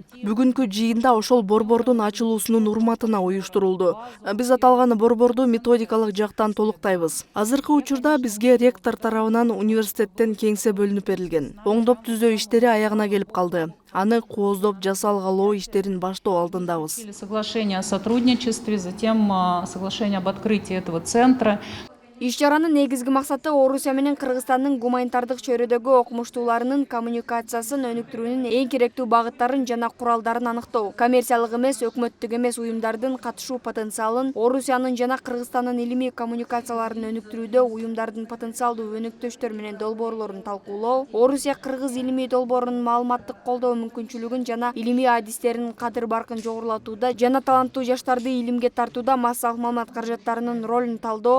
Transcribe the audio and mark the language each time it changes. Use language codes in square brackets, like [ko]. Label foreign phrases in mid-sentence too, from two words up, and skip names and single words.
[ky] Бүгүнкү жыйында ошол борбордун ачылуусунун урматына уюштурулду. Биз аталган борборду методикалык жактан толуктайбыз. Азыркы учурда бизге ректор тарабынан университеттен кеңсе бөлүнүп берилген. Оңдоп түзөө иштери аягына келип калды. Аны кооздоп жасалгалоо иштерин баштоо алдындабыз. [ru] Соглашение о сотрудничестве, затем соглашение об открытии этого центра. [ky] Иш-чаранын негизги максаты Орусия менен Кыргызстандын гуманитардык чөйрөдөгү окумуштууларынын коммуникациясын өнүктүрүүнүн эң керектүү багыттарын жана куралдарын аныктоо. Коммерциялык эмес, өкмөттүк эмес уюмдардын катышуу потенциалын, Орусиянын жана Кыргызстандын илимий коммуникацияларын өнүктүрүүдө уюмдардын потенциалдуу өнүктөштөр менен долбоорлорун талкуулоо, Орусия Кыргыз илимий долбоорунун маалыматтык колдоо мүмкүнчүлүгүн жана илимий адистеринин кадыр-баркын жогорулатууда жана таланттуу жаштарды илимге тартууда массалык маалымат каражаттарынын ролун талдоо.